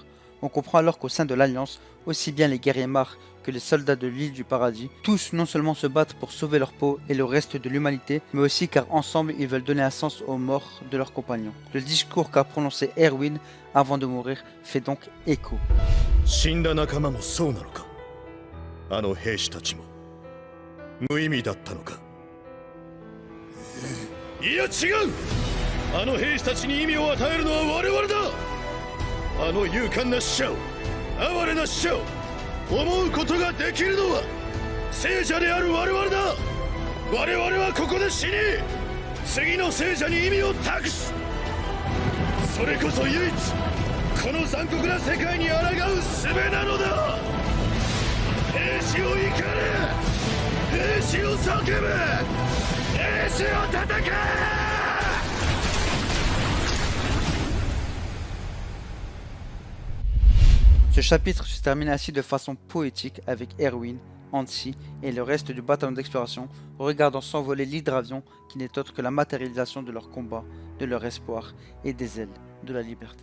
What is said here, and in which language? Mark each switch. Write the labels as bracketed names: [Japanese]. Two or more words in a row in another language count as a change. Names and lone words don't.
[French] On comprend alors qu'au sein de l'Alliance, aussi bien les guerriers marres que les soldats de l'île du paradis, tous non seulement se battent pour sauver leur peau et le reste de l'humanité, mais aussi car ensemble ils veulent donner un sens aux morts de leurs compagnons. Le discours qu'a prononcé Erwin avant de mourir fait donc écho. [Japanese] 死んだ仲間もそうなのか。あの兵士たちも無意味だったのか。いや違う。あの兵士たちに意味を与えるのは我々だ。あの勇敢な死者を、哀れな死者を思うことができるのは聖者である我々だ。我々はここで死に、次の聖者に意味を託す。それこそ唯一この残酷な世界に抗う術なのだ。兵士を怒れ、兵士を叫べ、兵士を戦え。 [French] Ce chapitre se termine ainsi de façon poétique avec Erwin, Anti et le reste du bataillon d'exploration regardant s'envoler l'hydravion qui n'est autre que la matérialisation de leur combat, de leur espoir et des ailes de la liberté.